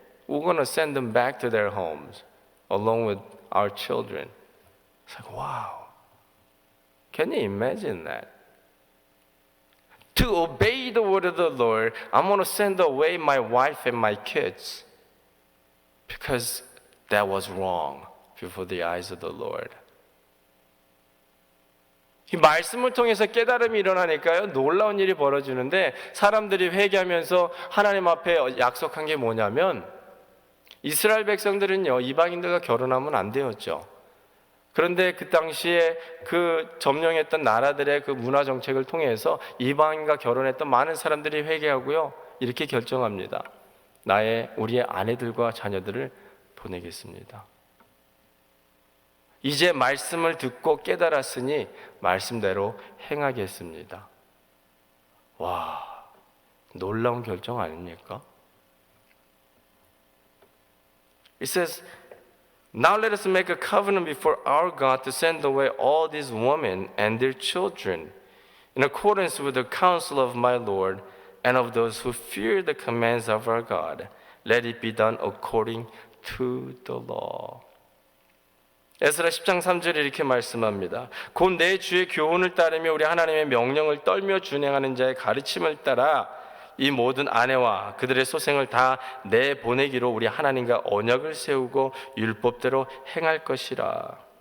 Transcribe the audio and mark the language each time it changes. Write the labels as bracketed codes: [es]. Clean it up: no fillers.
[en] We're going to send them back to their homes along with our children. It's like, wow. Can you imagine that? To obey the word of the Lord, I'm going to send away my wife and my kids because that was wrong before the eyes of the Lord. [ko] 이 말씀을 통해서 깨달음이 일어나니까요, 놀라운 일이 벌어지는데 사람들이 회개하면서 하나님 앞에 약속한 게 뭐냐면 이스라엘 백성들은요, 이방인들과 결혼하면 안 되었죠. 그런데 그 당시에 그 점령했던 나라들의 그 문화 정책을 통해서 이방인과 결혼했던 많은 사람들이 회개하고요, 이렇게 결정합니다. 우리의 아내들과 자녀들을 보내겠습니다. 이제 말씀을 듣고 깨달았으니 말씀대로 행하겠습니다. 와, 놀라운 결정 아닙니까? [en] It says, Now let us make a covenant before our God to send away all these women and their children in accordance with the counsel of my Lord and of those who fear the commands of our God. Let it be done according to the law. [ko] 에스라 10장 3절에 이렇게 말씀합니다. 곧 내 주의 교훈을 따르며 우리 하나님의 명령을 떨며 준행하는 자의 가르침을 따라 이 모든 아내와 그들의 소생을 다 내보내기로 우리 하나님과 언약을 세우고 율법대로 행할 것이라.